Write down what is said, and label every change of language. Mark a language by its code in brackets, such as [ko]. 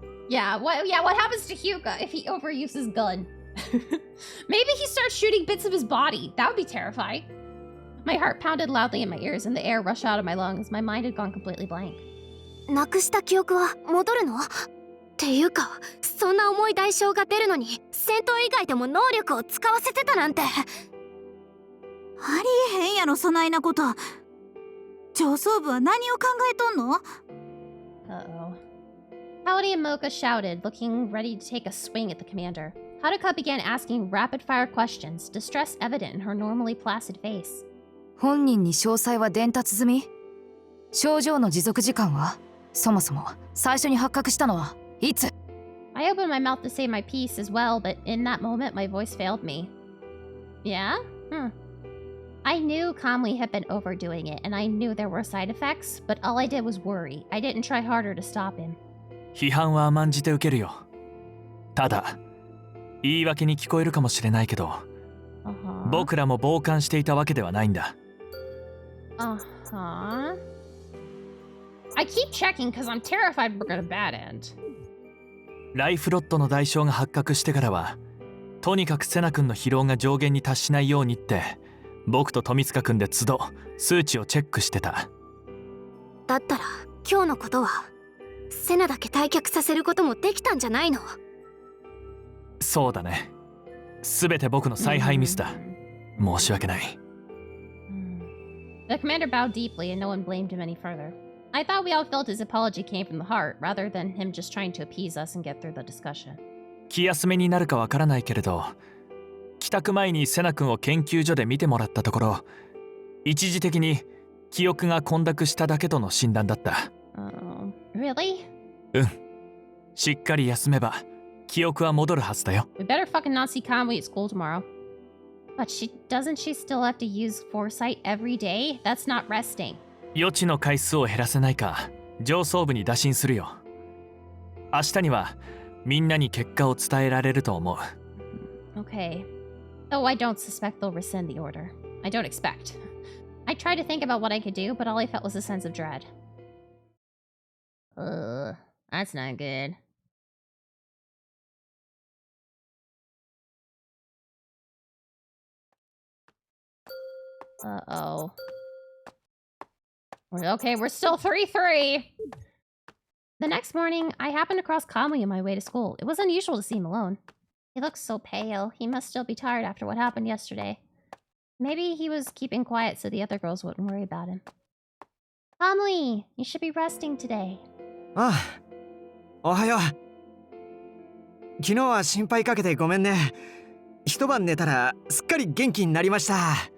[en] Yeah, what happens to Hyuga if he overuses gun? Maybe he starts shooting bits of his body. That would be terrifying. My heart pounded loudly in my ears and the air rushed out of my lungs. My mind had gone completely blank. [ja] なくした記憶は戻るの？っていうか、そんな重い代償が出るのに戦闘以外でも能力を使わせてたなんて。ありえへんやろ、そないなこと。上層部は何を考えとんの？ [en] Uh-oh. Paladin and Mocha shouted, looking ready to take a swing at the commander. Haruka began asking rapid-fire questions, distress evident in her normally placid face. [ja] 本人に詳細は伝達済み？症状の持続時間は？そもそも最初に発覚したのはいつ？ [en] I opened my mouth to say my piece as well, but in that moment my voice failed me. Yeah? I knew Kamui had been overdoing it, and I knew there were side effects, but all I did was worry. I didn't try harder to stop him. [ja] 批判は甘んじて受けるよ。ただ、言い訳に聞こえるかもしれないけど、僕らも傍観していたわけではないんだ。 [en] I keep checking because I'm terrified we're gonna bad end. [ja] ライフロットの代償が発覚してからは、とにかくセナ君の疲労が上限に達しないようにって、僕と富塚君で都度数値をチェックしてた。だったら今日のことはセナだけ退却させることもできたんじゃないの？そうだね。すべて僕の采配ミスだ。申し訳ない。 [en] The commander bowed deeply and no one blamed him any further. I thought we all felt his apology came from the heart, rather than him just trying to appease us and get through the discussion. [ja] 気休めになるかわからないけれど、帰宅前にセナ君を研究所で見てもらったところ、一時的に記憶が混濁しただけとの診断だった。 [en] Really? [ja] うん。しっかり休めば記憶は戻るはずだよ。 [en] We better fucking not see Kamui at school tomorrow. But doesn't she still have to use foresight every day? That's not resting. [ja] 予知の回数を減らせないか上層部に打診するよ。明日にはみんなに結果を伝えられると思う。 [en] Okay. Though I don't suspect they'll rescind the order. I don't expect. I tried to think about what I could do, but all I felt was a sense of dread. That's not good. Uh-oh. Okay, we're still 3-3. The next morning, I happened across Kamui on my way to school. It was unusual to see him alone. He looked so pale. He must still be tired after what happened yesterday. Maybe he was keeping quiet so the other girls wouldn't worry about him. Kamui, you should be resting today. [ja] ああ、おはよう。昨日は心配かけてごめんね。一晩寝たらすっかり元気になりました。